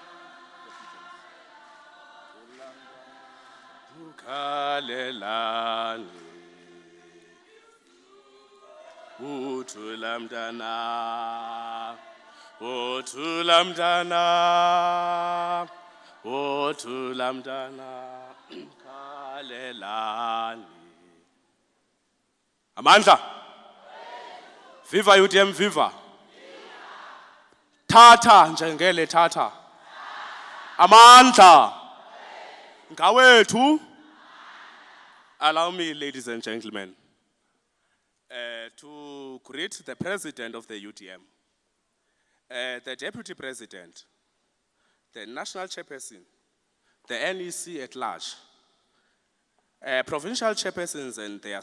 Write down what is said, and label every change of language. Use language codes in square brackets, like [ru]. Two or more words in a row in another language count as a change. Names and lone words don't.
[xh] mukalela, tulamdana. Otulamdana, kalelani. Amandla. [en] Viva UDM, viva. [xh] Tata njengele tata. Amandla. Ngawethu. [en] Allow me, ladies and gentlemen, to greet the president of the UDM. The Deputy President, the National Chairperson, the NEC at large, provincial chairpersons and their